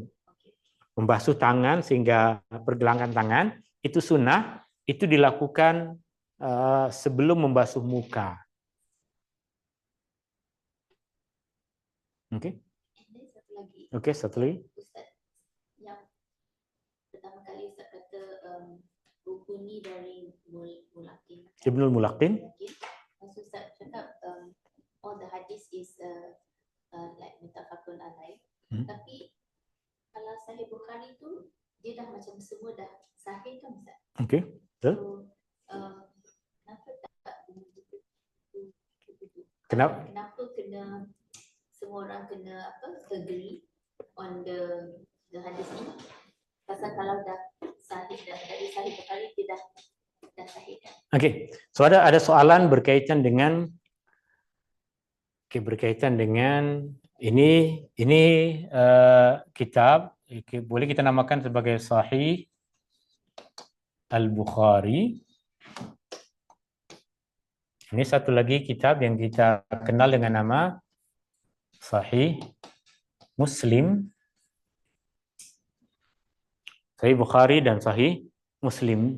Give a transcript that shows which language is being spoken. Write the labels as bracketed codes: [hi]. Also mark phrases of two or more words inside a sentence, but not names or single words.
[ms] Membasuh tangan sehingga pergelangan tangan itu sunnah, itu dilakukan sebelum membasuh muka. Oke. Oke, satu lagi. Ustaz, yang pertama kali Ustaz kata rukun ni dari Mulakin. Ibnul Mulakin. Maksud Ustaz cakap [en] all the hadis is like [ar] muttafaqun alaih. [ms] Tapi kalau Sahih Bukhari tu dia dah macam semua dah sahih kan Ustaz? Oke, betul. So, kenapa kena semua orang kena [en] agree on the hadis [ms] ni? Pasal kalau dah sahih dah dari Sahih Bukhari dia dah sahih kan? Oke, so ada soalan berkaitan dengan ini kitab, boleh kita namakan sebagai Sahih Al-Bukhari. Ini satu lagi kitab yang kita kenal dengan nama Sahih Muslim. Sahih Bukhari dan Sahih Muslim.